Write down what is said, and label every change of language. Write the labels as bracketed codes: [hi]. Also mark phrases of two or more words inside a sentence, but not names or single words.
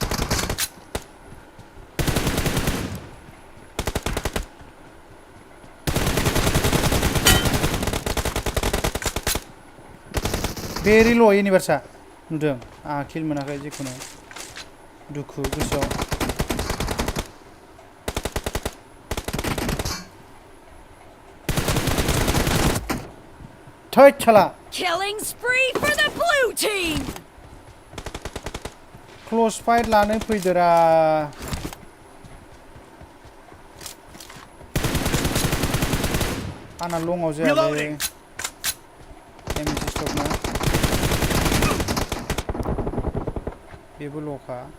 [brx] भेरि ल' यूनिवर्सआ नुदों आंहा किल मोनाखै जिखुनु दुखु गोसोआव थै छाला [en] Killing spree for the blue team. close fight [brx] लानो फैदोरा आंना लंआव जायालै एमएसि स्टकना बेबो ल'खा